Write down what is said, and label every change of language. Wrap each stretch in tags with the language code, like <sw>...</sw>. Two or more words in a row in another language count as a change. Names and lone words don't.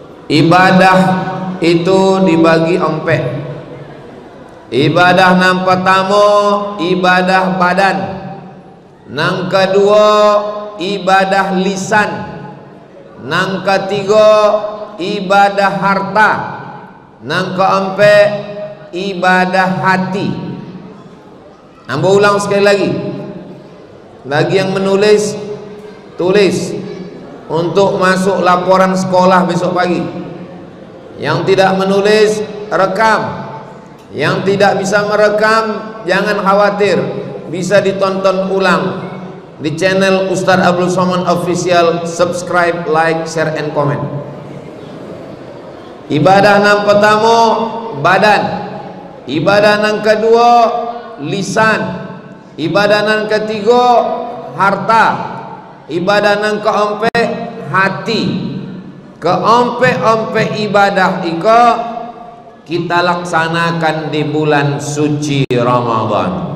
<id>Ibadah itu dibagi empat. Ibadah nang pertama ibadah badan, nang kedua ibadah lisan, nang ketiga ibadah harta, nang keempat ibadah hati. Ambo ulang sekali lagi. Bagi yang menulis, tulis untuk masuk laporan sekolah besok pagi. Yang tidak menulis, rekam. Yang tidak bisa merekam, jangan khawatir, bisa ditonton ulang di channel Ustaz Abdul Somad Official.</id> <en>Subscribe, like, share, and comment.</en> <id>Ibadah nang pertama badan, ibadah nang kedua lisan, ibadah nang ketiga harta, ibadah nang keempat hati. Keempat ibadah ika kita laksanakan di bulan suci Ramadan.</id>